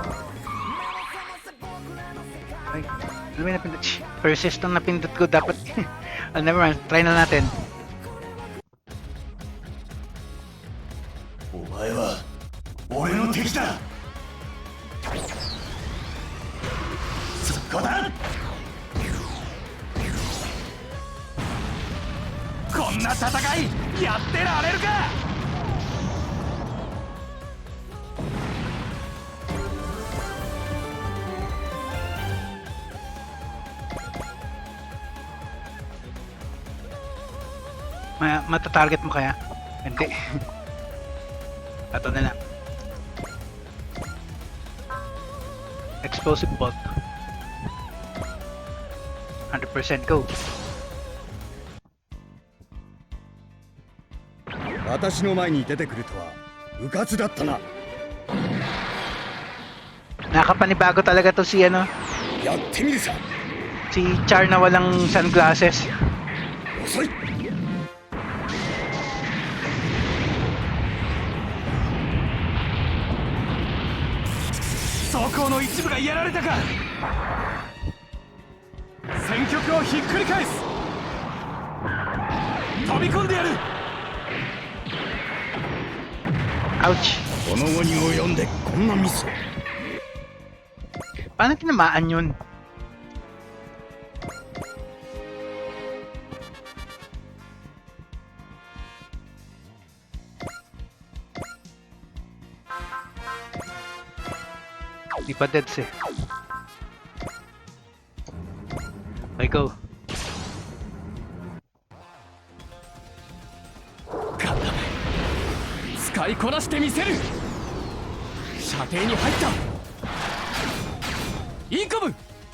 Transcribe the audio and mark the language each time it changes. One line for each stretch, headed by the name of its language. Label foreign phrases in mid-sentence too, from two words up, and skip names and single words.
Filipino: Ay, ano ba yung napindot? Persist ang napindot ko, dapat... oh,
English: never mind,
Filipino: try na natin.
Japanese: お前は俺の敵だ。そこだ。こんな戦いやってられるか。
Filipino: Mata-target mo kaya? Hindi. Ito na lang.
English: Explosive bolt.
Filipino: 100% go.
Japanese: 私の前に出てくるとは迂闊だったな。
Filipino: Nakapanibago talaga to si ano,
Japanese: やってみるさ。
Filipino: si Char na walang sunglasses.
Japanese: 遅い。装甲の一部がやられたか。戦局をひっくり返す。飛び込んでやる。
Filipino: Ouch.
Japanese: この後に及んでこんなミス。
Filipino: Paano tinamaan yun? Di pa deads eh. Okay, go.
Japanese: ガンダム使いこなしてみせる。射程に入った。インコム。